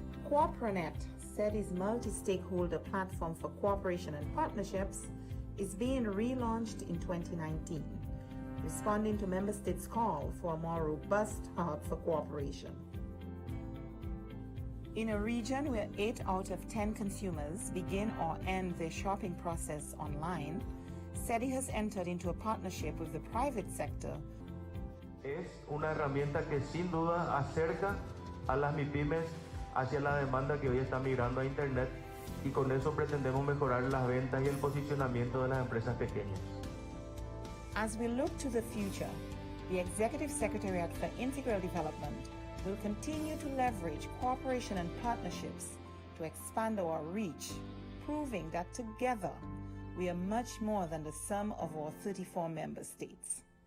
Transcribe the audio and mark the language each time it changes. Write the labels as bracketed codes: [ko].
[en] CooperaNet, SETI's multi-stakeholder platform for cooperation and partnerships, is being relaunched in 2019, responding to member states' call for a more robust hub for cooperation. In a region where 8 out of 10 consumers begin or end their shopping process online, SETI has entered into a partnership with the private sector. [es] Es una herramienta que sin duda acerca a las MIPYMES hacia la demanda que hoy está migrando a Internet, y con eso pretendemos mejorar las ventas y el posicionamiento de las empresas pequeñas. [en] As we look to the future, the Executive Secretariat for Integral Development will continue to leverage cooperation and partnerships to expand our reach, proving that together we are much more than the sum of our 34 member states.